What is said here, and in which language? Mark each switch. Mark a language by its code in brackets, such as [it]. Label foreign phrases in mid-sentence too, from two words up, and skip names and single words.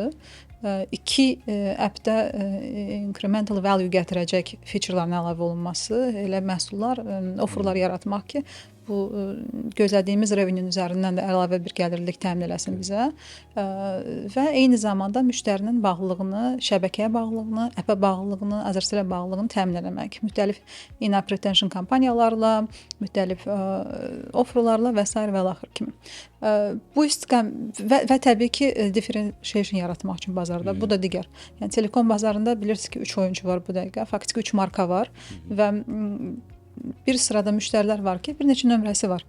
[az] İki, appdə [en] incremental value [az] gətirəcək featureların əlavə olunması, elə məhsullar, offerlar yaratmaq ki, bu gözlədiyimiz revenue üzərindən də əlavə bir gəlirlik təmin eləsin bizə və eyni zamanda müştərinin bağlılığını, şəbəkəyə bağlılığını, appə bağlılığını, Azərselə bağlılığını təmin eləmək. Müxtəlif [en] in-app retention [az] kampaniyalarla, müxtəlif offerlarla və s. və axır kimi. Bu və təbii ki, differentiation yaratmaq üçün bazarda. Bu da digər. Yəni telekom bazarında bilirsiniz ki, 3 oyuncu var bu dəqiqə. Faktiki 3 marka var və bir sırada müştərilər var ki, bir neçə nömrəsi var.